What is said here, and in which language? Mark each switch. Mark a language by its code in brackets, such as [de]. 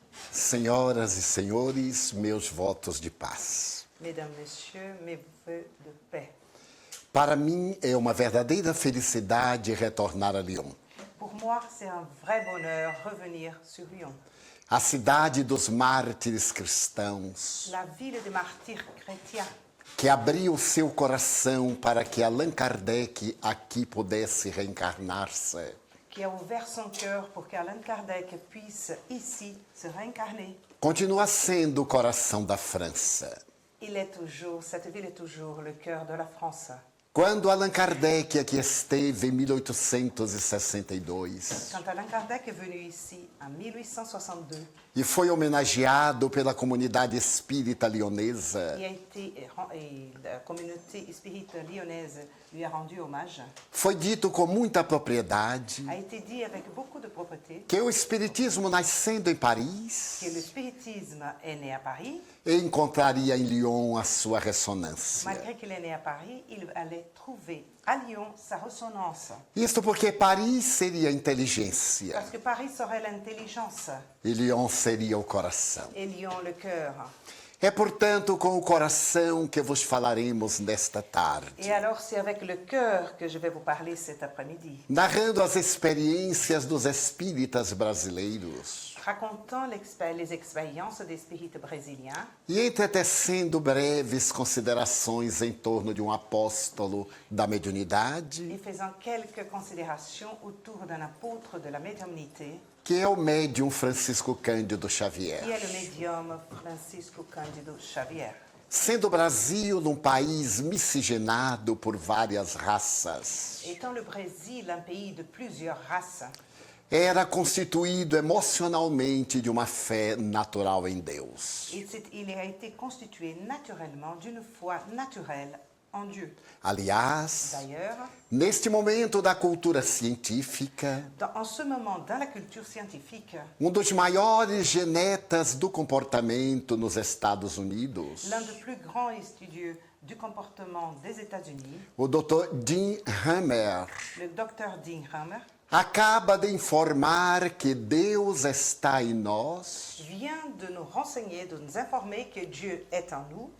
[pt] Senhoras e senhores, meus votos de paz. [fr] Mesdames, Messieurs, mes vœux de paix. [pt] Para mim é uma verdadeira felicidade retornar a Lyon. [fr] Pour moi, c'est un vrai bonheur revenir sur Lyon. [pt] a cidade dos mártires cristãos, [fr] la ville des martyrs chrétiens, [pt] que abriu seu coração para que Allan Kardec aqui pudesse reencarnar-se. [fr] qui a ouvert son cœur pour qu'Allan Kardec puisse ici se réincarner. [pt] Continua sendo o coração da França. [fr] Cette ville est toujours le cœur de la France. [pt] Quando Allan Kardec aqui esteve em 1862 [fr] Quand Allan Kardec est venu ici en 1862, [pt] e foi homenageado pela comunidade espírita lionesa, [fr] et la communauté spirite lyonnaise lui a rendu hommage, [pt] foi dito com muita propriedade [fr] a été dit avec beaucoup de propreté [pt] que o espiritismo, nascendo em Paris, [fr] que le spiritisme est né à Paris. [pt] encontraria em Lyon a sua ressonância. [fr] Malgré qu'il est né à Paris, il allait trouver à Lyon sa ressonance. [pt] Isto porque Paris seria a inteligência [fr] Parce que Paris serait l'intelligence [pt] e Lyon seria o coração. [fr] et Lyon le cœur. [pt] É, portanto, com o coração que vos falaremos nesta tarde, [fr] Et alors, c'est avec le cœur que je vais vous parler cet après-midi, [pt] narrando as experiências dos espíritas brasileiros [fr] racontant les expériences des spirites brésiliens [pt] e entretecendo breves considerações em torno de um apóstolo da mediunidade, [fr] et faisant quelques considérations autour d'un apôtre de la médiumnité, [pt] que é o médium Francisco Cândido Xavier. [fr] qui est le médium Francisco Cândido Xavier. [pt] Sendo o Brasil um país miscigenado por várias raças, [fr] Étant le Brésil un pays de plusieurs races, [pt] era constituído emocionalmente de uma fé natural em Deus. [fr] il a été constitué naturellement d'une foi naturelle en Dieu. [pt] Aliás, [fr] D'ailleurs, [pt] neste momento da cultura científica, [fr] en ce moment, dans la culture scientifique, [pt] dos maiores genetas do comportamento nos Estados Unidos, [fr] l'un des plus grands étudieux du comportement des États-Unis, [pt] o Dr. Dean Hammer, [fr] le docteur Dean Hammer, [pt] acaba de informar que Deus está em nós [fr] vient de nous renseigner, de nous informer que Dieu est en nous